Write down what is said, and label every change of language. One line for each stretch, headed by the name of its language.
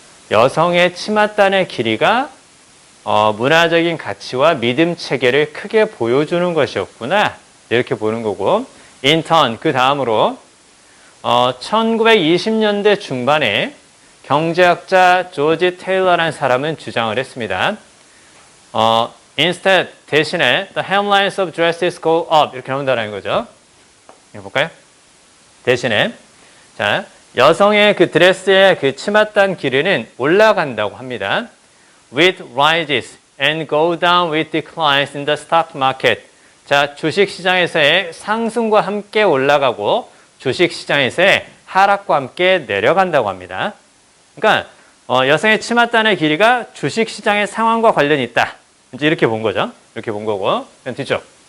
Korean: 여성의 치맛단의 길이가 문화적인 가치와 믿음 체계를 크게 보여주는 것이었구나. 이렇게 보는 거고, 인턴 그 다음으로 1920년대 중반에 경제학자 조지 테일러라는 사람은 주장을 했습니다.
English: Instead,
Korean: 대신에
English: the hemlines of dresses go up
Korean: 이렇게 나온다는 거죠. 이거 볼까요? 대신에 자 여성의 그 드레스의 그 치맛단 길이는 올라간다고 합니다.
English: With rises and go down with declines in the stock market.
Korean: 자 주식 시장에서의 상승과 함께 올라가고 주식 시장에서의 하락과 함께 내려간다고 합니다. 그러니까 여성의 치맛단의 길이가 주식 시장의 상황과 관련이 있다. 이제 이렇게 본 거죠. 이렇게 본 거고. 뒤쪽.